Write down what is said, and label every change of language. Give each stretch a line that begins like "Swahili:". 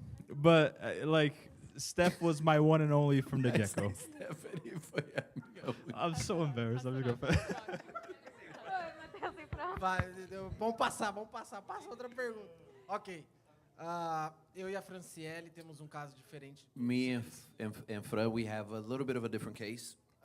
English: But like Steph was my one and only from the get-go.
Portuguese: Stephanie foi a minha única.
English: I'm so embarrassed. I'm just gonna.
Portuguese: Vai, vamos passar. Passa outra pergunta. Ok. Eu e a Franciele temos um caso diferente.
English: Me and Fran, we have a little bit of a different case.